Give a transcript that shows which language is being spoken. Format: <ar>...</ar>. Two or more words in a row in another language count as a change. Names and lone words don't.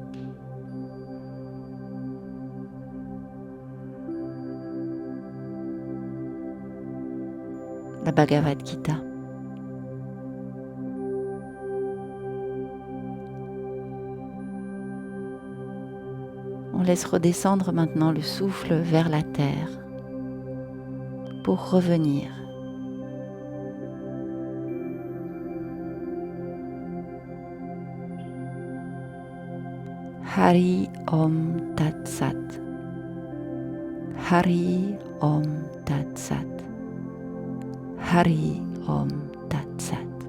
<fr>La Bhagavad Gita. On laisse redescendre maintenant le souffle vers la terre pour revenir.</fr> <sa>Hari Om Tat Sat. Hari Om Tat Sat. Hari Om Tat Sat.</sa>